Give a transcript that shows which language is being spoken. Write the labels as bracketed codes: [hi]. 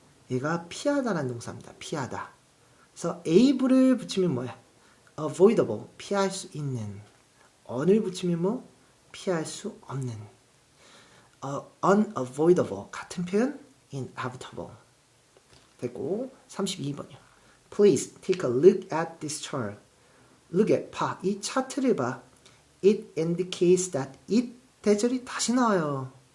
[ko] 얘가 피하다라는 동사입니다. 피하다. 그래서 able을 붙이면 뭐야? avoidable, 피할 수 있는. on을 붙이면 피할 수 없는. unavoidable, 같은 표현? inevitable. 됐고 32번이요. [en] Please take a look at this chart. [ko] 봐. 이 차트를 봐. [en] It indicates that. [ko] it 대절이 다시 나와요.